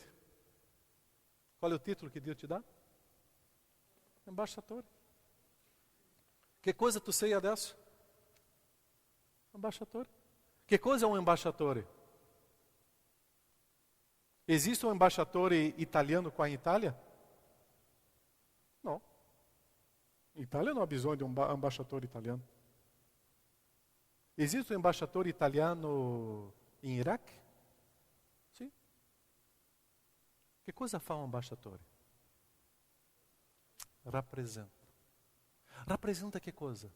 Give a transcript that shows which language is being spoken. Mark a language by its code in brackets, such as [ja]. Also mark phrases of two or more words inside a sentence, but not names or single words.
[it] Qual è il titolo che Dio ti dà? Ambasciatore. Che cosa tu sei adesso? Ambasciatore. Che cosa è un ambasciatore? Esiste un ambasciatore italiano qua in Italia? No. [pt] Itália não [it] ha bisogno di un ambasciatore italiano. Esiste un ambasciatore italiano in Iraq? Sì. Che cosa fa un ambasciatore? Rappresenta. Rappresenta che cosa?